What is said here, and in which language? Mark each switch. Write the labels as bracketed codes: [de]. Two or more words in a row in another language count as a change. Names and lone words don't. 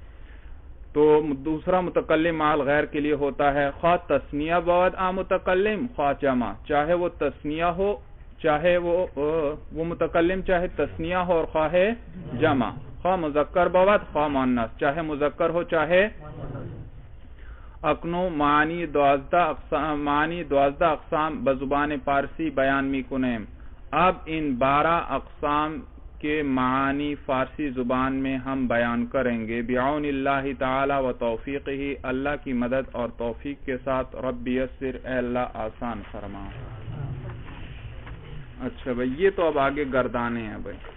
[ur] تو دوسرا متکلم مع الغیر کے لیے ہوتا ہے. [fa] خواہ تثنیہ بود متکلم، خواہ جمع، [ur] چاہے وہ تثنیہ ہو چاہے وہ متکلم چاہے تثنیہ ہو اور خواہ جمع. [fa] خواہ مذکر بود خواہ مؤنث، [ur] چاہے مذکر ہو چاہے. [fa] اکنو معنی 12 اقسام بزبان پارسی بیان می کنیم. [ur] اب ان 12 اقسام کے معانی فارسی زبان میں ہم بیان کریں گے. [ar] بعون اللہ تعالی و توفیقہ، [ur] اللہ کی مدد اور توفیق کے ساتھ. [ar] رب یسر، [ur] اے اللہ آسان فرما. اچھا بھائی، یہ تو اب آگے گردانے ہیں بھائی.